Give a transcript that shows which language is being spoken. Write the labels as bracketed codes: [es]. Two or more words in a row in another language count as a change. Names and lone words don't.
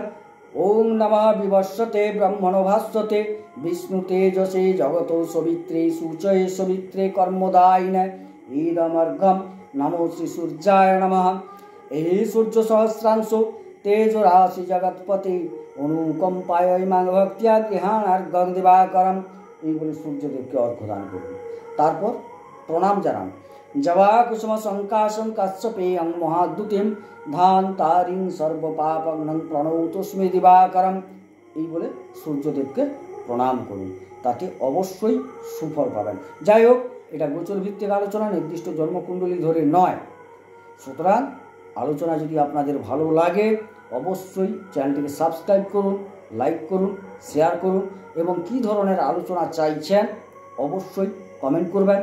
[sa] ওং নমঃ বিবস্বতে ব্রহ্মণ ভাস্বতে বিষ্ণু তেজসে জগত সবিত্রে সূচয়ে সবিত্রে কর্মদায়িনে ঈদমর্ঘম নমো শ্রী সূর্যায় নমঃ। এই সূর্য সহস্রাংশ তেজ রাশি জগৎপতি অনুকম্পায় ইমাং ভক্তিয়া গৃহাণার্ঘ্যং দিবাকরম, [bn] এই বলে সূর্যদেবকে অর্ঘ্য দান করুন। তারপর প্রণাম জানান, [sa] जवा कुसुम संकाशं कश्यपेयं महाद्युतिं धान्तारिं सर्वपापघ्नं प्रणतोस्मि दिवाकरम। [bn] এই বলে সূর্যদেবকে প্রণাম করুন, তাতে অবশ্যই সুফল পাবেন। যাই হোক, এটা গোচর ভিত্তিক আলোচনা, নির্দিষ্ট জন্মকুণ্ডলী ধরে নয়। সুতরাং আলোচনা যদি আপনাদের ভালো লাগে অবশ্যই চ্যানেলটিকে সাবস্ক্রাইব করুন, লাইক করুন, শেয়ার করুন এবং কী ধরনের আলোচনা চাইছেন অবশ্যই কমেন্ট করবেন।